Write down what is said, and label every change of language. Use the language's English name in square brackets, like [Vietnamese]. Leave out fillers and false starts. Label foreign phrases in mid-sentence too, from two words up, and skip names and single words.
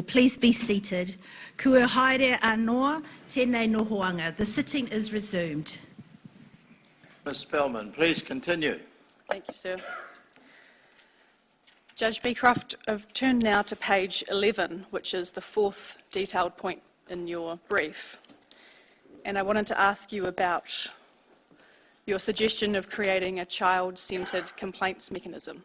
[English] Please be seated. [Māori] Kua haere anō, tēnei nohoanga. [English] The sitting is resumed. Ms Spellman, please continue. Thank you, sir. Judge Becroft, I've turned now to page 11, which is the 4th detailed point in your brief. And I wanted to ask you about your suggestion of creating a child-centred complaints mechanism.